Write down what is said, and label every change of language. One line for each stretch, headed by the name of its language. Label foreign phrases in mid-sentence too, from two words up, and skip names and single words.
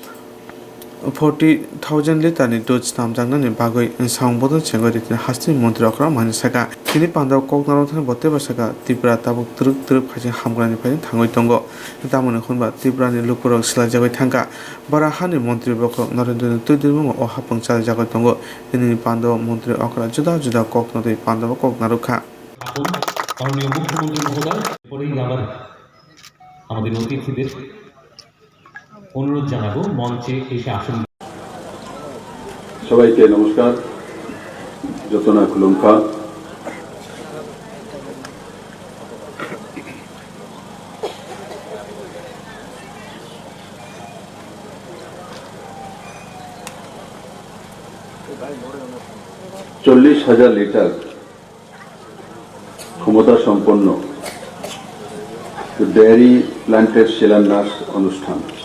Kok Borok: 40,000 litre ni dose namjangnani bagoi sangbodo chengoritin hasti mantri okra manisaka kini pandao koknaro thani botte basaka Tripura tabuk truk khajing hamgrani phai thangoi tongo tamone khunba Tripura ni lupurok silajagoi thangka bara hani mantri boko Narendra Tudirmo o hapang chal jagoi tongo ini pandao mantri okra juda juda koknodoi pandao koknaro kha
Bangla: মাননীয় মুখ্যমন্ত্রী মহোদয় পরেই আমাদের অতিথিদের অনুরোধ জানাবো মঞ্চে এসে আসুন। সবাইকে নমস্কার।
Kok Borok: যতনা খুলুমখা
Bangla: $40,000 লিটার ক্ষমতা সম্পন্ন
English: dairy plant's
Bangla: শিলান্যাস অনুষ্ঠান।